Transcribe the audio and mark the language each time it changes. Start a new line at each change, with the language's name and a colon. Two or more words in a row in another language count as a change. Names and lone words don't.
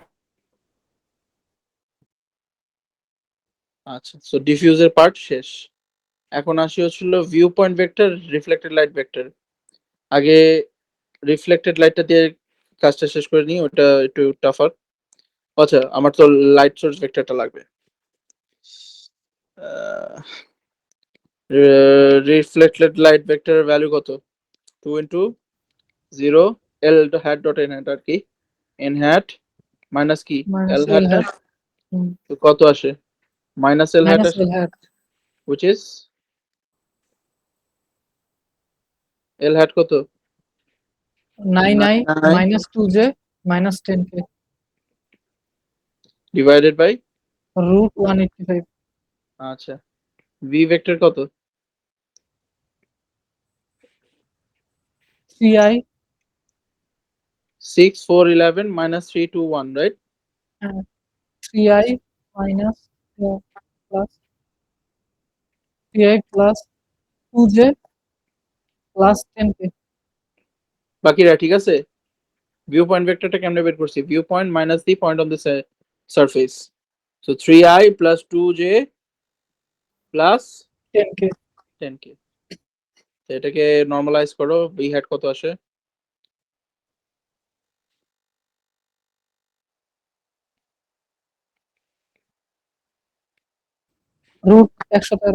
Bangla: আচ্ছা সো
English: diffuse part
Bangla: শেষ এখন আসি হচ্ছিল
English: view point vector reflected light vector
Bangla: আগে
English: reflected light
Bangla: দিয়ে কাজটা শেষ করে নিই ওটা একটু টাফার আচ্ছা আমার তো
English: light source vector
Bangla: লাগবে
English: reflected light vector value কত 2 into 0 l hat dot n hat
Bangla: আর কি
English: n hat minus কি Minus l hat L hat.
Bangla: তো কত আসে
English: minus l hat Minus
Bangla: আসে
English: L hat which is l hat কত 9 9 minus 2j minus 10k divided by root 185 আচ্ছা v vector কত 3i 6 4 11 minus 3 2 1 right 3i minus plus 3i plus 2j plus 10k
Bangla: বাকিরা ঠিক আছে
English: view point vector
Bangla: কেমনে বের করছি
English: view point minus the point on the surface so 3i plus 2j plus 10k
Bangla: 10k তো এটাকে নরমালাইজ করো
English: v hat
Bangla: কত আসে
English: root 113